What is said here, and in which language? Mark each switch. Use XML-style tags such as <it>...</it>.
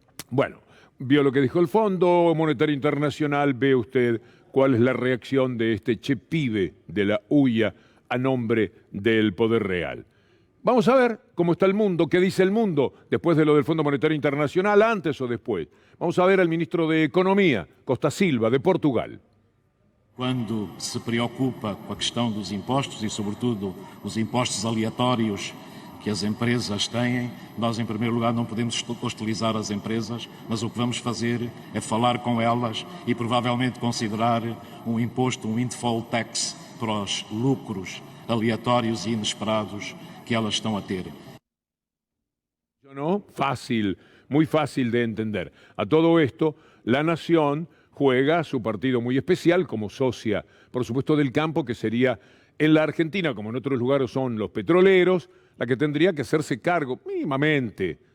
<es>Bueno, vio lo que dijo el Fondo Monetario Internacional, ve usted cuál es la reacción de este Che Pibe de la UIA a nombre del Poder Real. Vamos a ver cómo está el mundo, qué dice el mundo después de lo del Fondo Monetario Internacional, antes o después. Vamos a ver al ministro de Economía, Costa Silva, de Portugal.</es> <pt>Quando se preocupa com a questão dos impostos e, sobretudo, os impostos aleatórios que as empresas têm, nós, em primeiro lugar, não podemos hostilizar as empresas, mas o que vamos fazer é falar com elas e, provavelmente, considerar um imposto, um windfall tax, para os lucros aleatórios e inesperados que elas estão a ter.</pt> <es>¿No? Fácil, muy fácil de entender. A todo esto, la Nación juega su partido muy especial como socia, por supuesto, del campo, que sería en la Argentina, como en otros lugares son los petroleros, la que tendría que hacerse cargo mínimamente</es>